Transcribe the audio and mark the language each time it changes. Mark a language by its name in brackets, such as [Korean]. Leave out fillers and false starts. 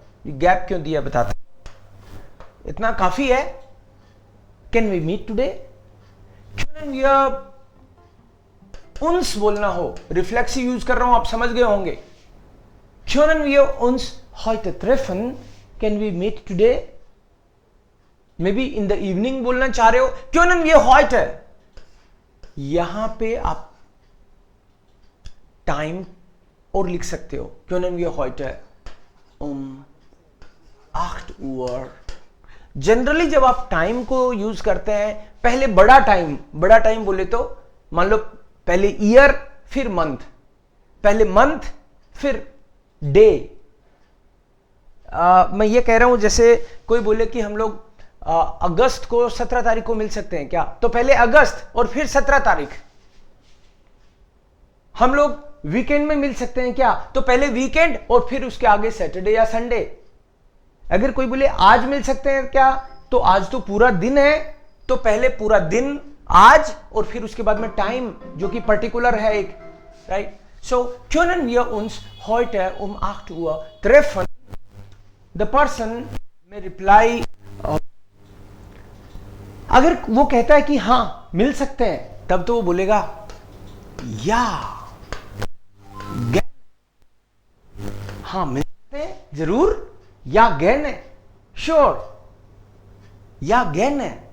[Hindi] ये गैप क्यों दिया बताता, इतना काफी है। [English] Can we meet today? [German] Können wir uns [Hindi] बोलना हो, रिफ्लेक्सिव यूज कर रहा हूं, आप समझ गए होंगे। [German] Können wir uns heute treffen? [English] Can we meet today? Maybe in the evening [Hindi] बोलना चाह रहे हो, [German] Können wir heute? [Hindi] यहां पे आप टाइम और लिख सकते हो, [German] Können wir heute 8 Uhr। [Hindi] Generally जब आप टाइम को यूज करते हैं, पहले बड़ा टाइम बोले तो मान लो पहले ईयर फिर मंथ, पहले मंथ फिर डे। मैं ये कह रहा हूं जैसे कोई बोले कि हम लोग अगस्त को 17 तारीख को मिल सकते हैं क्या, तो पहले अगस्त और फिर 17 तारीख। हम लोग वीकेंड में मिल सकते हैं क्या, तो पहले वीकेंड और फिर उसके आगे सैटरडे या संडे। अगर कोई बोले आज मिल सकते हैं क्या, तो आज तो पूरा दिन है, तो पहले पूरा दिन आज और फिर उसके बाद में टाइम जो कि पर्टिकुलर है एक, right. [German] सो können wir uns heute 8 Uhr treffen? [English] The person may reply, [Hindi] अगर वो कहता है कि हाँ मिल सकते हैं, तब तो वो बोलेगा या हाँ मिल सकते हैं जरूर, या गैन है श्योर, या गैन है।